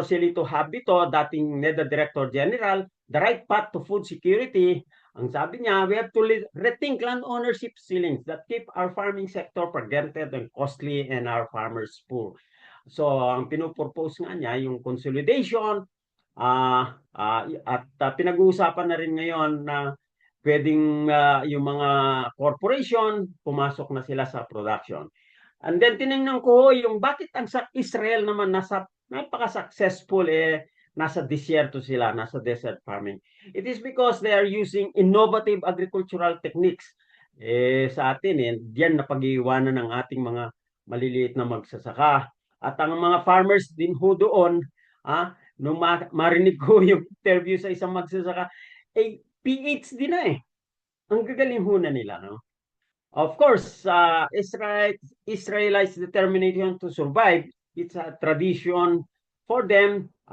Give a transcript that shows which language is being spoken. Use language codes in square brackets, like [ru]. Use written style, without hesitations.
[en] Celito Habito, dating NEDA Director General, The Right Path to Food Security, ang sabi niya, we have to rethink land ownership ceilings that keep our farming sector fragmented and costly and our farmers poor. [tl] So, ang pinupropose nga niya, yung consolidation, at pinag-uusapan na rin ngayon na pwedeng yung mga corporation, pumasok na sila sa production. And then tinignan ko yung bakit ang Israel naman napaka-successful nasa disyerto sila, nasa desert farming. [en] It is because they are using innovative agricultural techniques. [tl] Sa atin, diyan napag-iwanan ng ating mga maliliit na magsasaka. At ang mga farmers din ho doon, nung marinig ko yung interview sa isang magsasaka, PhD na Ang gagaling ho na nila, no? [en] Of course, Israelites' determination to survive, it's a tradition for them.